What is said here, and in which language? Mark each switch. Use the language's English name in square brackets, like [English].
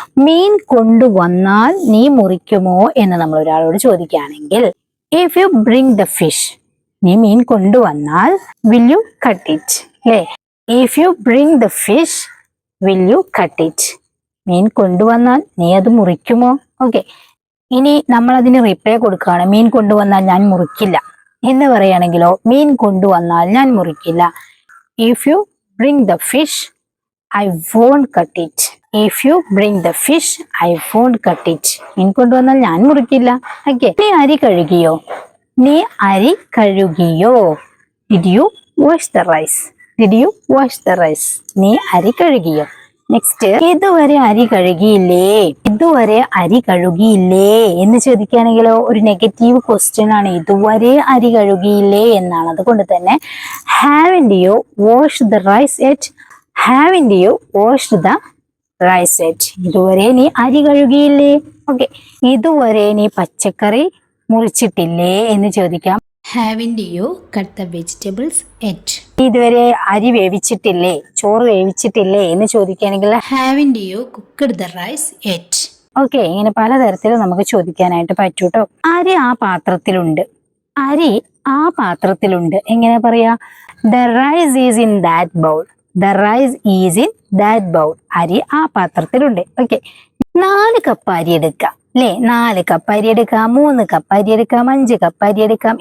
[Malayalam] മീൻ കൊണ്ടുവന്നാൽ നീ മുറിക്കുമോ എന്ന് നമ്മൾ ഒരാളോട് ചോദിക്കുകയാണെങ്കിൽ [English] if you bring the fish, [Malayalam] നീ മീൻ കൊണ്ടുവന്നാൽ [English] will you cut it [Malayalam] അല്ലെ. [English] If you bring the fish will you cut it. [Malayalam] മീൻ കൊണ്ടുവന്നാൽ നീ അത് മുറിക്കുമോ. ഓക്കെ. ഇനി നമ്മൾ അതിന് റിപ്ലൈ കൊടുക്കുകയാണ്, മീൻ കൊണ്ടുവന്നാൽ ഞാൻ മുറിക്കില്ല എന്ന് പറയുകയാണെങ്കിലോ മീൻ കൊണ്ടുവന്നാൽ ഞാൻ മുറിക്കില്ല. [English] If you bring the fish, I won't cut it. If you bring the fish, I won't cut it. [Malayalam] മീൻ കൊണ്ടുവന്നാൽ ഞാൻ മുറിക്കില്ല. ഓക്കെ. നീ അരി കഴുകിയോ, നീ അരി കഴുകിയോ. [English] Did you wash the rice? Did you wash the rice? [Malayalam] നീ അരി കഴുകിയോ. നെക്സ്റ്റ്, ഇതുവരെ അരി കഴുകിയില്ലേ, ഇതുവരെ അരി കഴുകിയില്ലേ എന്ന് ചോദിക്കുകയാണെങ്കിലോ ഒരു നെഗറ്റീവ് ക്വസ്റ്റ്യൻ ആണ്. ഇതുവരെ അരി കഴുകിയില്ലേ എന്നാണ്. അതുകൊണ്ട് തന്നെ [English] haven't you washed the rice yet? haven't you washed the rice yet? [Malayalam] ഇതുവരെ നീ അരി കഴുകിയില്ലേ. ഓക്കെ. ഇതുവരെ നീ പച്ചക്കറി മുറിച്ചിട്ടില്ലേ എന്ന് ചോദിക്കാം. [English] haven't you cut the vegetables yet? [Malayalam] ഇതുവരെ അരി വേവിച്ചിട്ടില്ലേ, ചോറ് വേവിച്ചിട്ടില്ലേ എന്ന് ചോദിക്കുകയാണെങ്കിൽ [English] haven't you cooked the rice yet? Okay. [Malayalam] ഇങ്ങനെ പലതരത്തിലും നമുക്ക് ചോദിക്കാനായിട്ട് പറ്റൂട്ടോ. അരി ആ പാത്രത്തിലുണ്ട്, അരി ആ പാത്രത്തിലുണ്ട്. എങ്ങനെ പറയാ? [English] The rice is in that bowl. The rice is in that bowl. [Malayalam] അരി ആ പാത്രത്തിലുണ്ട്. ഓക്കെ. 4 കപ്പ് അരി എടുക്കാം അല്ലെ, 4 കപ്പ് അരി എടുക്കാം, 3 കപ്പ് അരി എടുക്കാം, 5 കപ്പ് അരി എടുക്കാം.